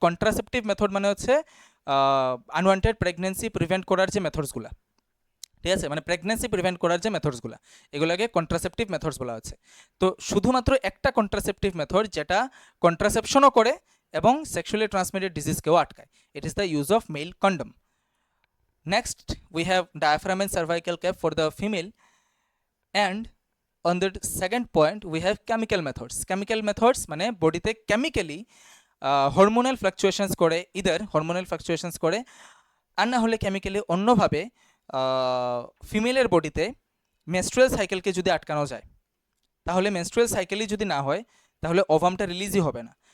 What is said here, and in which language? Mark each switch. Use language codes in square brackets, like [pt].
[bn] Contraceptive method মানে হচ্ছে unwanted pregnancy prevent করার যে মেথডসগুলো, ঠিক আছে, মানে প্রেগনেন্সি প্রিভেন্ট করার যে মেথডসগুলো, এগুলোকে কন্ট্রাসেপটিভ মেথডস বলা হচ্ছে। তো শুধুমাত্র একটা কন্ট্রাসেপটিভ মেথড যেটা কন্ট্রাসেপশনও করে এবং সেক্সুয়ালি ট্রান্সমিটেড ডিজিজকেও আটকায়, [en] It is the use of male condom. Next, we have diaphragm and cervical cap for the female, and on the second point we have chemical methods. [bn] Chemical methods মানে বডিতে chemically hormonal ফ্লাকচুয়েশনস করে, either hormonal ফ্লাকচুয়েশনস করে আর না হলে chemically অন্যভাবে ফিমেলের বডিতে menstrual সাইকেলকে যদি আটকানো যায়, তাহলে মেনস্ট্রুয়াল সাইকেলই যদি না হয় তাহলে ওভামটা রিলিজই হবে না।